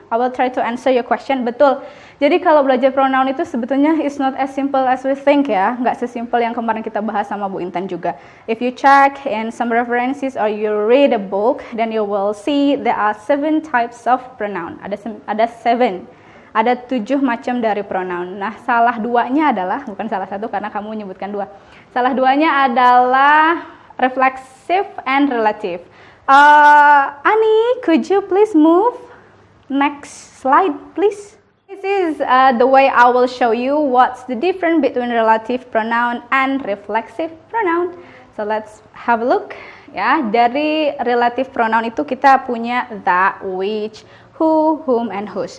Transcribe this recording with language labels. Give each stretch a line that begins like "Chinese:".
English: I will try to answer your question.
Indonesian: Betul. Jadi kalau belajar pronoun itu sebetulnya
English: is not as simple as we think ya.
Indonesian: Nggak sesimpel yang kemarin kita bahas sama Bu Intan juga.
English: If you check in some references or you read a book, then you will see there are 7 types of pronoun.
Indonesian: Ada 7. Ada 7 macam dari pronoun. Nah, salah duanya adalah, bukan salah satu karena kamu menyebutkan 2. Salah duanya adalah reflexive and relative.
English: Ani, could you please move? Next slide, please. This is the way I will show you what's the difference between relative pronoun and reflexive pronoun. So let's have a look.
Indonesian: Ya, dari relative pronoun itu kita punya that, which, who, whom, and whose.